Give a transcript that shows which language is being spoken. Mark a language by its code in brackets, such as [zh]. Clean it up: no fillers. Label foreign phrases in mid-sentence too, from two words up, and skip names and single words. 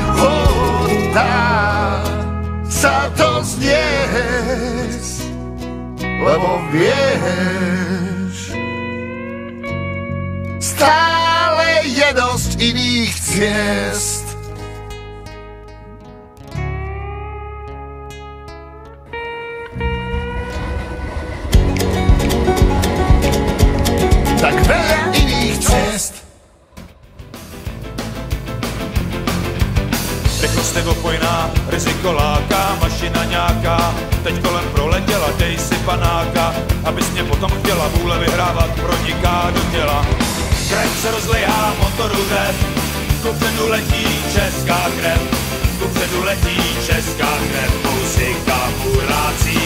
[sk] Dá sa to zniesť, lebo vieš, stále je dosť iných ciest. Tak veľa iných ciest. [cs] Rychlost nebopojná, riziko láká, mašina nějaká, teď kolem proletěla, dej si panáka, abys mě potom chtěla, vůle vyhrávat proniká do těla. Krev se rozlejá, motoru řev, kupředu letí česká krev, kupředu letí česká krev, muzika burácí.